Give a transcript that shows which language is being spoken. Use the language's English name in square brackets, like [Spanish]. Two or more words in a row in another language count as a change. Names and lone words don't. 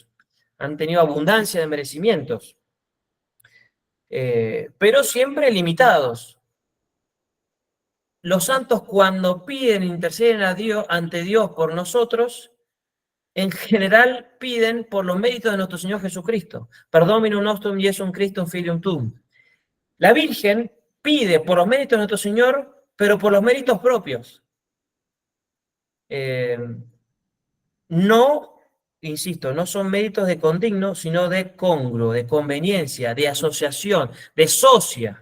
[Spanish] Han tenido abundancia de merecimientos, pero siempre limitados. Los santos, cuando piden, interceden a Dios, ante Dios por nosotros, en general piden por los méritos de nuestro Señor Jesucristo. [Latin] Perdominum nostrum Jesum Christum filium tuum. [Spanish] La Virgen pide por los méritos de nuestro Señor, pero por los méritos propios. No, insisto, no son méritos [Latin] de condigno, [Spanish] sino [Latin] de congruo, [Spanish] de conveniencia, de asociación, de socia.